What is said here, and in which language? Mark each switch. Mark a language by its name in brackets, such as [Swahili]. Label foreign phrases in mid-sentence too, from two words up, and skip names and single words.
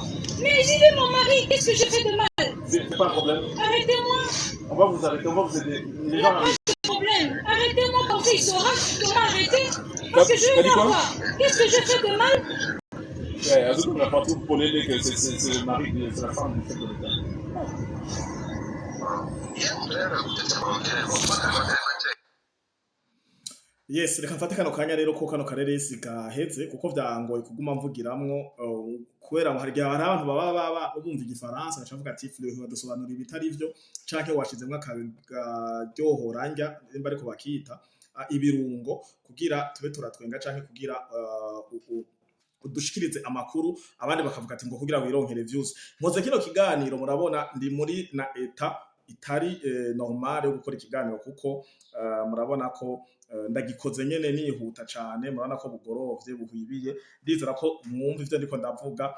[French] Mais j'y vais mon mari, qu'est-ce que j'ai fait de mal? C'est pas un problème. Arrêtez-moi. On va vous arrêter, on va vous aider. Il Les n'y gens a pas arrivent. de problème. Arrêtez-moi comme ça, il saura comment arrêter. Parce que je vais voir. Qu'est-ce que j'ai fait de mal? Ouais, à on n'a pas tout pour l'aider que c'est le mari, c'est la femme du chef de l'État. [Rundi] Yes, reka mfate kano kanya rero ko kano kareresi gaheze kuko vyangoye kuguma mvugiramwo kubera hari abantu baba bumva igifaransa bacavuga ati Fleury wadusobanura ibitari vyo canke washizemwe akaryohoranja nimba ariko bakita ibirungo kugira tube turatwenga canke kugira udushikirize amakuru abandi bakavuga ati ngo kugira wironkere views mpoze kino kiganiro murabona ndi muri na eta itari normal yo gukora ikiganiro kuko murabona ko ndagikoze nyene nihuta cane murabona ko bugorovye buhwibiye ndizera ko mwumva ivyo ndiko ndavuga